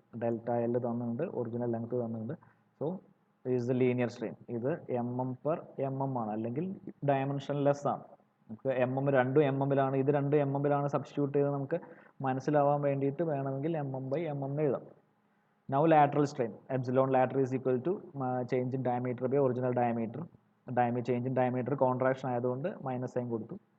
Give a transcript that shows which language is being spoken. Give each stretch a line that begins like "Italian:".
Malayalam: Delta L തന്നിട്ടുണ്ട്, original length തന്നിട്ടുണ്ട്.
English: So is the linear strain.
Malayalam: ഇത് mm ആണ്, അല്ലെങ്കിൽ ഡയമെൻഷൻലെസ് ആണ്. നമുക്ക് രണ്ടും mmലാണ്, ഇത് രണ്ടും mmലാണ് സബ്സ്റ്റിറ്റ്യൂട്ട് ചെയ്ത് നമുക്ക് മനസ്സിലാവാൻ വേണ്ടിയിട്ട് വേണമെങ്കിൽ mm എഴുതാം.
English: Now lateral strain, epsilon lateral is equal to change in diameter by original diameter.
Malayalam: Change in diameter contraction ആയതുകൊണ്ട് മൈനസ് സൈൻ കൊടുത്തു.